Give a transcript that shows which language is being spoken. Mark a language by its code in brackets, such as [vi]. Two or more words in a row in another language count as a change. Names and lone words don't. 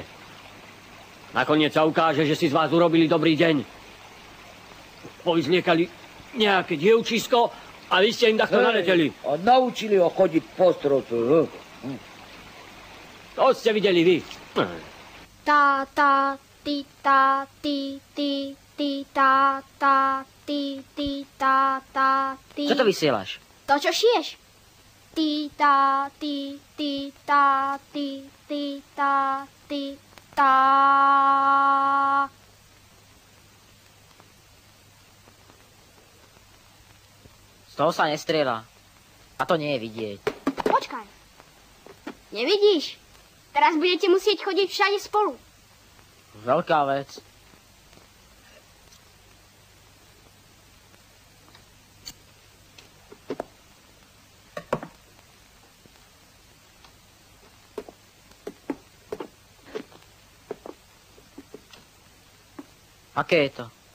[sk] Nakoniec sa ukáže, že si z vás urobili dobrý deň. Povyzliekali nejaké dievčisko a vy ste im takto naleteli. A naučili ho chodiť po stropu. To ste videli vy. Ta, ta, ti, ta, ti, ti, ti, ta, ta, ti, ti, ta, ta, ti. Čo to vysielaš? To, čo šiješ. Ti, ta, ti, ti, ta, ti, ti, ta, ti, ta. Z toho sa nestrieľa. A to nie je vidieť. Počkaj. Nevidíš? Teraz budete musieť chodiť všade spolu. Veľká vec. Aké je to?